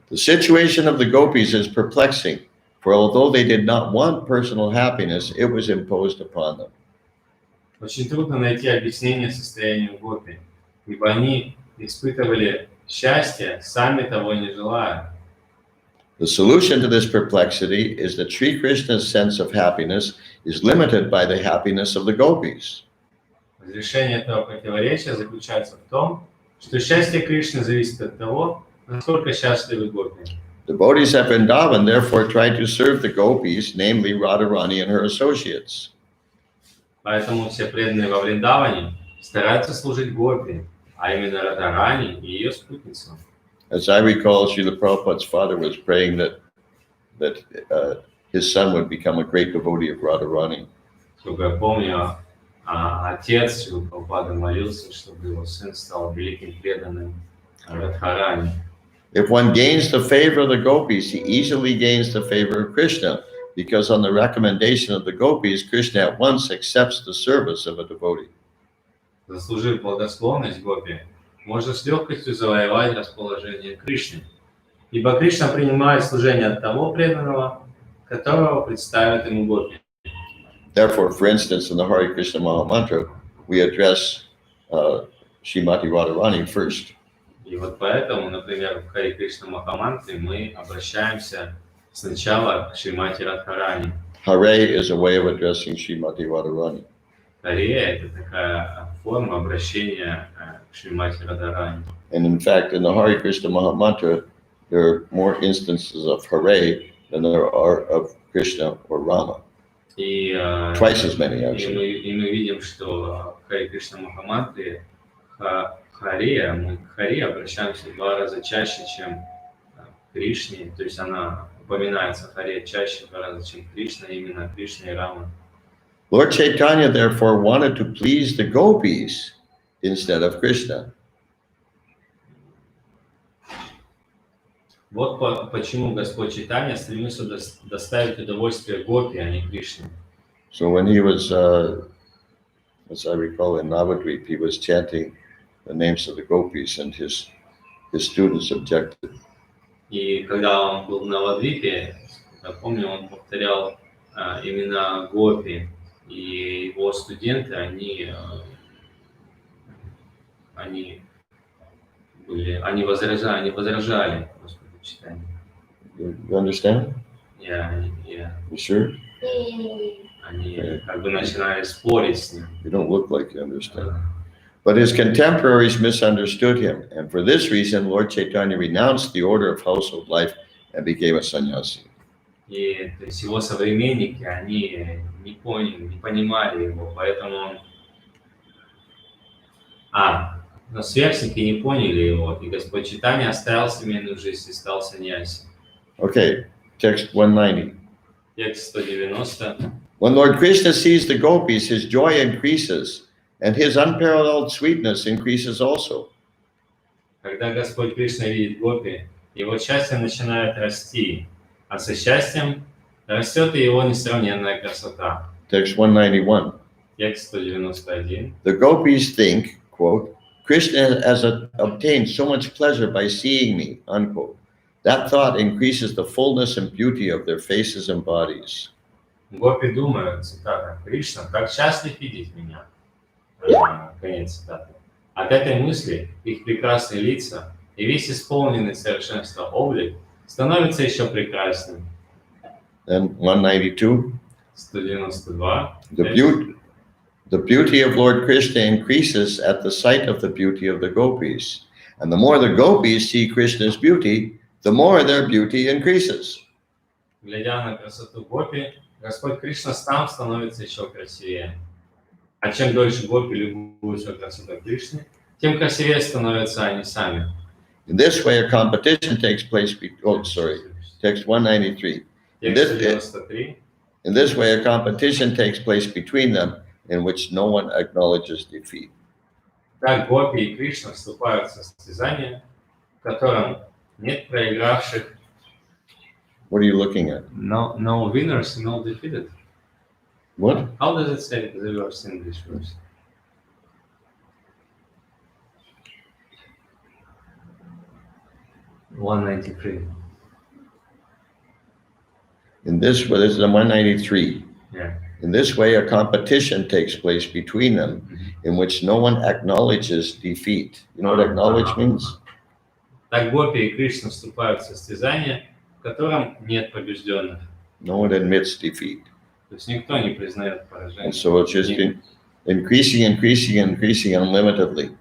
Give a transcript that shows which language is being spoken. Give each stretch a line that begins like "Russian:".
English: The situation of the gopis is perplexing, for although they did not want personal happiness, it was imposed upon them.
Russian: Очень трудно найти объяснение состоянию гопи, ибо они испытывали счастье, сами того не желая.
English: The solution to this perplexity is that Sri Krishna's sense of happiness is limited by the happiness of the gopis.
Russian: Разрешение этого противоречия заключается в том, что счастье Кришны зависит от того, насколько счастливы гопи.
English: Devotees at Vrindavan therefore tried to serve the gopis, namely Radharani and her associates.
Russian: Поэтому все преданные во Вриндаване стараются служить гопи, а именно Радхарани и ее спутницам.
English: As I recall, Srila Prabhupada's father was praying that his son would become a great devotee of Radharani.
Russian: Сколько я помню, отец Шрилы Прабхупады молился, чтобы его сын стал великим преданным Радхарани.
English: If one gains the favor of the gopis, he easily gains the favor of Krishna, because on the recommendation of the gopis, Krishna at once accepts the service of a devotee.
Russian: Заслужив благосклонность гопи, можно с легкостью завоевать расположение Кришны, ибо Кришна принимает служение от того преданного, которого представят ему гопи.
English: Therefore, for instance, in the Hare Krishna Maha Mantra, we address Srimati Radharani first.
Russian: И вот поэтому, например, в Харе Кришна Махамантре мы обращаемся сначала к Шримати Радхарани.
English: Hare is a way of addressing Srimati Radharani.
Russian: Харе – это такая форма обращения к Шримати Радхарани.
English: And in fact, in the Hare Krishna Maha Mantra, there are more instances of Hare than there are of Krishna or Rama.
Russian: И,
English: Twice as many, actually.
Russian: и мы видим, что в Харе Кришна Махамантре мы к Харе обращаемся в 2 раза чаще, чем к Кришне. То есть она упоминается в Харе чаще в 2 раза, чем Кришна, именно Кришна и Рама.
English: Lord Chaitanya, therefore, wanted to please the gopis instead of Krishna.
Russian: Вот почему Господь Чайтанья стремился доставить удовольствие Гопи, а не Кришне.
English: So when he was, as I recall, in Navadvip, he was chanting the names of the gopis, and his students objected.
Russian: И когда он был в Навадвипе, я помню, он повторял имена Гопи, и его студенты, они возражали Господу Чайтанье.
English: You understand? Yeah. You sure?
Russian: Они как бы начинали спорить с ним.
English: You don't look like you understand. But his contemporaries misunderstood him, and for this reason, Lord Chaitanya renounced the order of household life and became a sannyasi.
Russian: И то есть его современники, они не понимали его, поэтому он... но сверстники не поняли его, и Господь Чайтанья оставил семейную жизнь и стал саньяси.
English: Okay, text 190.
Russian: Текст 190.
English: When Lord Krishna sees the gopis, his joy increases, and his unparalleled sweetness increases also.
Russian: Когда Господь Кришна видит гопи, его счастье начинает расти, а со счастьем растет и его несравненная красота.
English: Text 191.
Russian: Текст 191.
English: The gopis think, quote, Krishna has obtained so much pleasure by seeing me, unquote. That thought increases the fullness and beauty of their faces and bodies.
Russian: Гопи думают, цитата, Кришна так счастлив видеть меня. Конец цитаты. От этой мысли их прекрасные лица и весь исполненный совершенства облик становится еще прекрасным.
English: And 192.
Russian: 192.
English: The beauty of Lord Krishna increases at the sight of the beauty of the gopis. And the more the gopis see Krishna's beauty, the more their beauty increases.
Russian: Глядя на красоту гопи, Господь Кришна сам становится еще красивее. А чем дольше гопи любуются красотой Кришны, тем красивее становятся они сами.
English: In this way, a competition takes place. Text 193. In this way, a competition takes place between them, in which no one acknowledges defeat.
Russian: Так гопи и Кришна вступают в состязание, в котором нет проигравших.
English: What are you looking at? No winners, no defeated. What? How does it say the verse in English verse? $193. In this way, this is a 193. Yeah. In this way, a competition takes place between them, in which no one acknowledges defeat. You know what acknowledge means?
Russian: Так гопи и Кришна вступают в состязание, в котором нет побежденных.
English: No one admits defeat.
Russian: То есть никто не признает поражение.
English: And so it's just increasing unlimitedly.